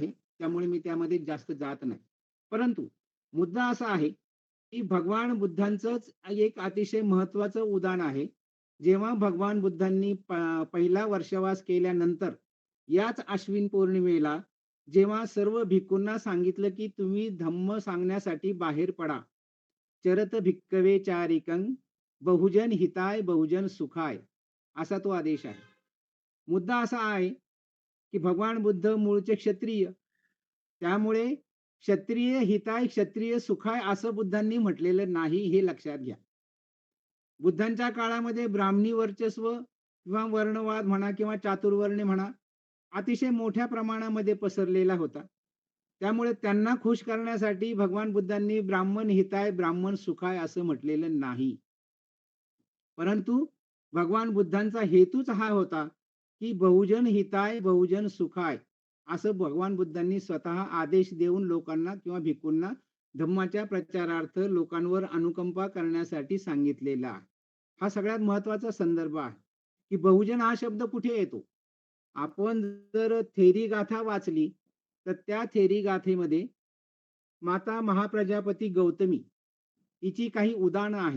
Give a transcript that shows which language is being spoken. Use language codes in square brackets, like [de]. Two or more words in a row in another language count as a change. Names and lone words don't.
[mr] त्यामुळे मी त्यामध्ये जास्त जात नाही. परंतु मुद्दा असा आहे, की भगवान बुद्धांचंच एक अतिशय महत्त्वाचं उदाहरण आहे. जेव्हा भगवान बुद्धांनी पहिला वर्षावास केल्यानंतर याच अश्विन पौर्णिमेला जेव्हा सर्व भिक्खूंना सांगितलं, की तुम्ही धम्म सांगण्यासाठी बाहेर पडा. [pi] चरत भिक्खवे चारिकं बहुजन हिताय बहुजन सुखाय [mr] असा तो आदेश आहे. मुद्दा असा आहे, की भगवान बुद्ध मूळचे क्षत्रिय. त्यामुळे [pi] क्षत्रिय हिताय क्षत्रिय सुखाय [mr] असं बुद्धांनी म्हटलेलं नाही, हे लक्षात घ्या. बुद्धांच्या काळामध्ये ब्राह्मणी वर्चस्व किंवा वर्णवाद म्हणा किंवा चातुर्वर्ण्य म्हणा, अतिशय मोठ्या प्रमाणामध्ये पसरलेला होता. त्यामुळे त्यांना खुश करण्यासाठी भगवान बुद्धांनी [pi] ब्राह्मण हिताय ब्राह्मण सुखाय [mr] असं म्हटलेलं नाही. परंतु भगवान बुद्धांचा हेतूच हा होता, की [pi] बहुजन हिताय बहुजन सुखाय [mr] असं भगवान बुद्धांनी स्वतः आदेश देऊन लोकांना किंवा भिक्खूंना धम्माच्या प्रचारार्थ लोकांवर अनुकंपा करण्यासाठी सांगितलेला आहे. हा सगळ्यात महत्वाचा संदर्भ आहे, की बहुजन हा शब्द कुठे येतो? आपण जर थेरी गाथा वाचली, तर त्या थेरी गाथेमध्ये माता महाप्रजापती गौतमी हिची काही उदाहरणं आहेत.